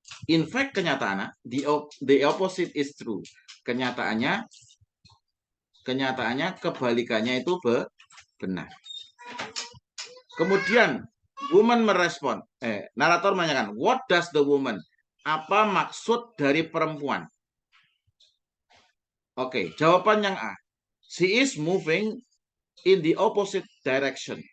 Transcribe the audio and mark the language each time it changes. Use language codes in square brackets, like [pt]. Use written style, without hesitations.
[en] In fact, [id] kenyataannya [en] the opposite is true. [id] Kenyataannya kebalikannya itu benar. Kemudian woman merespon. Narator menanyakan, [en] what does the woman? [id] Apa maksud dari perempuan? Oke, jawaban yang A. [en] She is moving in the opposite direction.